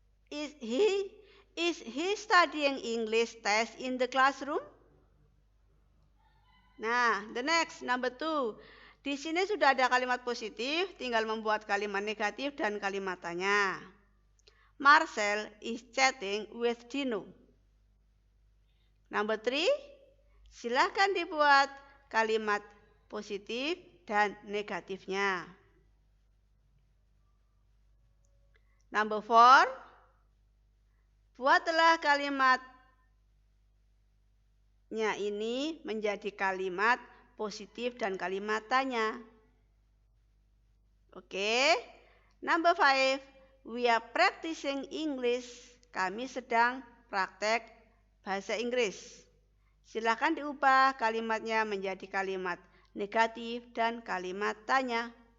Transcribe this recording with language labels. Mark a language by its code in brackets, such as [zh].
[en] Is he studying English test in the classroom? Nah, the next, number 2. [id] Di sini sudah ada kalimat positif, tinggal membuat kalimat negatif dan kalimat tanya. [en] Marcel is chatting with Dino. Number 3, [id] silahkan dibuat kalimat positif dan negatifnya. [en] Number 4, [id] buatlah kalimatnya ini menjadi kalimat positif dan kalimat tanya. Oke. [en] Number 5, we are practicing English. [id] Kami sedang praktek bahasa Inggris. Silakan diubah kalimatnya menjadi kalimat negatif dan kalimat tanya.